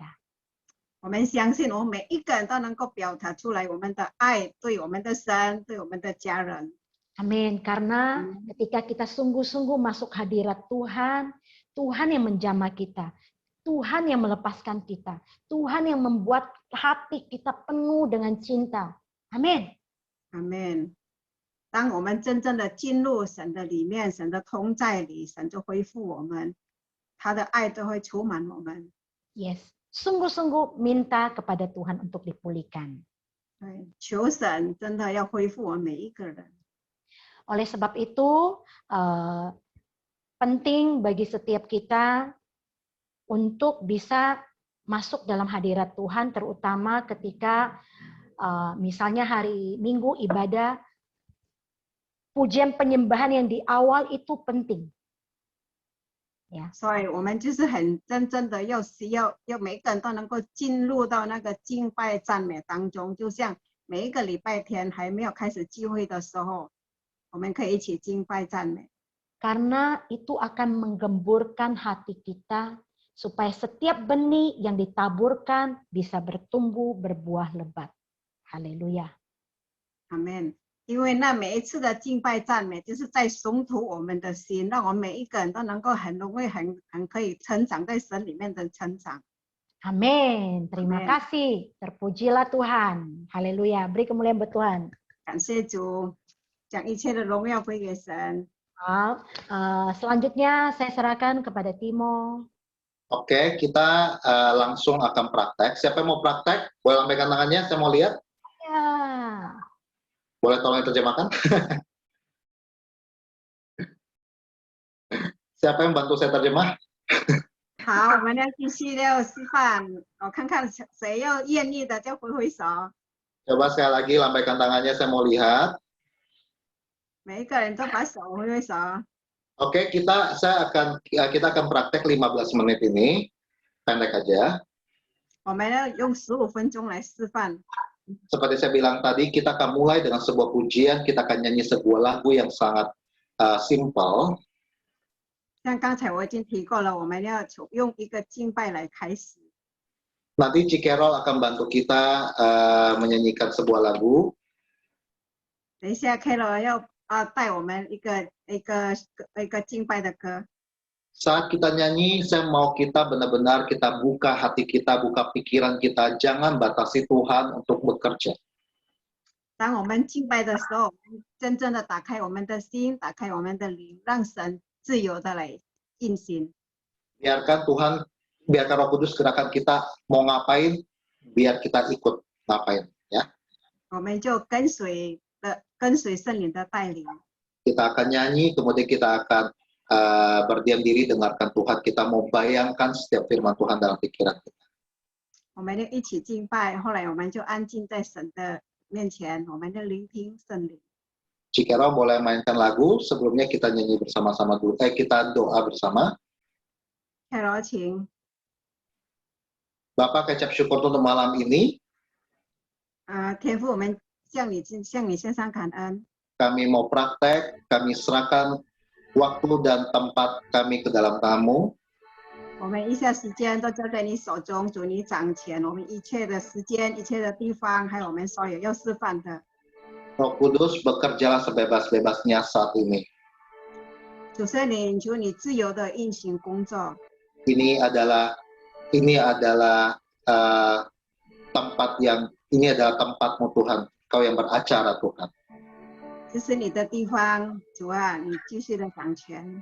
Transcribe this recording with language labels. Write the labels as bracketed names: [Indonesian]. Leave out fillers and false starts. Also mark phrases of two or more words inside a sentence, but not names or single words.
[Chinese] 我们相信，我们每一个人都能够表达出来我们的爱，对我们的神，对我们的家人。 [Indonesian] Amin. Karena ketika kita sungguh-sungguh masuk hadirat Tuhan, Tuhan yang menjamah kita, Tuhan yang melepaskan kita, Tuhan yang membuat hati kita penuh dengan cinta. Amin. [Chinese] Amen。当我们真正的进入神的里面，神的同在里，神就恢复我们，他的爱都会充满我们。 Yes. [Indonesian] Sungguh-sungguh minta kepada Tuhan untuk dipulihkan. [Chinese] 对，求神真的要恢复我们每一个人。 [Indonesian] Oleh sebab itu, penting bagi setiap kita untuk bisa masuk dalam hadirat Tuhan, terutama ketika misalnya hari Minggu ibadah, pujian penyembahan yang di awal itu penting. Ya. [Chinese] 所以我们就是很真正的要每一个人都能够进入到那个敬拜赞美当中，就像每一个礼拜天还没有开始聚会的时候，我们可以一起敬拜赞美。 [Indonesian] Karena itu akan menggemburkan hati kita supaya setiap benih yang ditaburkan bisa bertumbuh berbuah lebat. Haleluya. [Chinese] Amen。因为那每一次的敬拜赞美，就是在松土我们的心，让我们每一个人都能够很容易很可以成长在神里面的成长。 [Indonesian] Amin. Terima Amin. kasih. Terpujilah Tuhan. Haleluya. Beri kemuliaan buat Tuhan. [Chinese] 感谢主，将一切的荣耀归给神。 [Indonesian] Halo. Selanjutnya saya serahkan kepada Timo. Oke, kita langsung akan praktek. Siapa yang mau praktek? Boleh lambaikan tangannya, saya mau lihat. Ya. Boleh tolong diterjemahkan? Siapa yang bantu saya terjemah? [Chinese] 好，我们要继续要示范，我看看谁要愿意的就挥挥手， [Indonesian] Coba sekali lagi lambaikan tangannya, saya mau lihat. [Chinese] 每一个人都把手挥挥手。 [Indonesian] Oke, kita akan praktek 15 menit ini. Pendek aja. [Chinese] 我们要用15分钟来示范。 [Indonesian] Seperti saya bilang tadi, kita akan mulai dengan sebuah pujian, kita akan nyanyi sebuah lagu yang sangat simple. [Chinese] 像刚才我已经提过了，我们要用一个敬拜来开始。 [Indonesian] Nanti Cikerol akan bantu kita menyanyikan sebuah lagu. [Chinese] 等一下 Carol 要带我们一个敬拜的歌。 [Indonesian] Saat kita nyanyi, saya mau kita benar-benar kita buka hati kita, buka pikiran kita, jangan batasi Tuhan untuk bekerja. [Chinese] 当我们敬拜的时候，我们真正的打开我们的心，打开我们的灵，让神自由的来运行。 [Indonesian] Biarkan Tuhan, biarkan Roh Kudus gerakan kita mau ngapain, biar kita ikut. ngapain ya? [Chinese] 我们就跟随圣灵的带领。 [Indonesian] Kita akan nyanyi, kemudian kita akan berdiam diri dengarkan Tuhan. Kita mau bayangkan setiap firman Tuhan dalam pikiran kita. [Chinese] 我们就一起敬拜，后来我们就安静在神的面前，我们就聆听圣灵。 [Indonesian] Cikero boleh mainkan lagu, sebelumnya kita nyanyi bersama-sama dulu. Kita doa bersama. [Chinese] 泰罗请。 [Indonesian] Bapak kecap syukur untuk malam ini. [Chinese] 天父，我们向你献上感恩。 [Indonesian] Kami mau praktek, kami serahkan waktu dan tempat kami ke dalam tangan-Mu. [Chinese] 我们一切时间都交在你手中，主你掌权，我们一切的时间、一切的地方，还有我们所有要示范的。 [Indonesian] Roh Kudus, bekerjalah sebebas-bebasnya saat ini. [Chinese] 主圣灵，求你自由的运行工作。 [Indonesian] Ini adalah tempat-Mu Tuhan, Kau yang beracara Tuhan. [Chinese] 这是你的地方，主啊，你继续的掌权。